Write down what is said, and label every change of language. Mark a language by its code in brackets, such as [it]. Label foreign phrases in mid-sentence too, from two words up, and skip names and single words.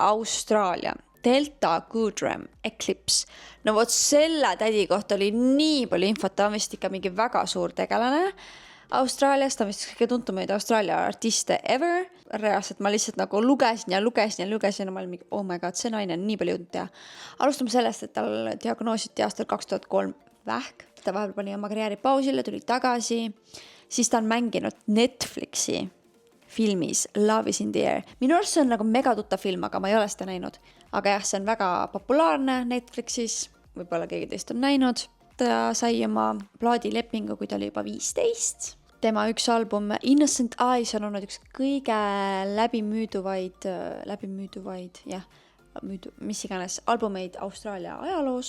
[et] Austraalia, Delta Goodrem Eclipse. No vot selle tädi kohta oli nii palju infot, ta on vist ikka mingi väga suur tegelane. Austraalias, ta on vist kõige tuntumaid Austraalia artiste ever. Reaalselt ma lihtsalt nagu lugesin ja ma olin mingi, [en] oh my god, [et] see naine on nii palju jõudnud teha. Alustame sellest, et tal diagnoositi aastal 2003 vähk. Ta vahepeal pani oma karjääri pausile, tuli tagasi. Siis ta on mänginud Netflixi filmis Love is in the air. Minu arust see on nagu mega tuttav film, aga ma ei ole seda näinud. Aga jah, see on väga populaarne Netflixis. Võib-olla keegi teist on näinud. Ta sai oma plaadilepingu, kui ta oli juba 15. Tema üks album Innocent Eyes on olnud üks kõige läbimüüduvaid, mis iganes albumeid Austraalia ajaloos.